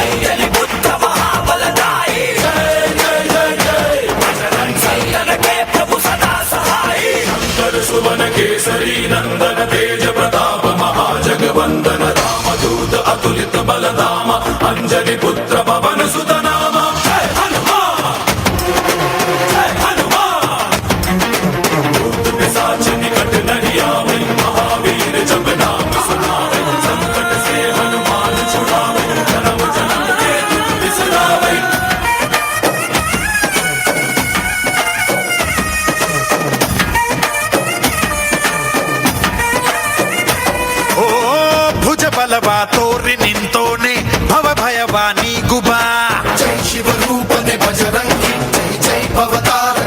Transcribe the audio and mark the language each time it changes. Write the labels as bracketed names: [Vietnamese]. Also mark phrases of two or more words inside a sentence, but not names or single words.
[Kannada] ಯಲಿ ಬುದ್ಧ ಮಹಾಬಲದಾಯಿ ಜೈ ಜೈ ಜೈ ಜೈ ಬಜರಂಗಿ ಸಂತನಕ್ಕೆ ಪ್ರಭು ಸದಾ ಸಹಾಯಿ ಶಂಕರ ಸುವನ ಕೇಸರಿ ನಂದನ ತೇಜ ಪ್ರತಾಪ ಮಹಾಜಗವಂದನ ರಾಮದೂತ ಅತುಲಿತ ಬಲಧಾಮ ಅಂಜನಿ ಪುತ್ರ ಪವನ ಸುತ ನಾಮ ಜೈ ಹನುಮಾನ್ ಜೈ ಹನುಮಾನ್ भूत [Awadhi] पिशाच निकट नहीं आवे महावीर जब नाम सुनावे संकट से हनुमान छुड़ावे जन्म जन्म के दुख बिसरावे [Kannada] ಓ ಭುಜ ಬಲವ ತೋರಿ ನಿಂತೋನೆ ಭವ ಭಯವ ನೀಗುಬಾ [Awadhi] ಜೈ ಶಿವರೂಪನೆ ಬಜರಂಗಿ ಜೈ ಜೈ ಭವತಾರಕ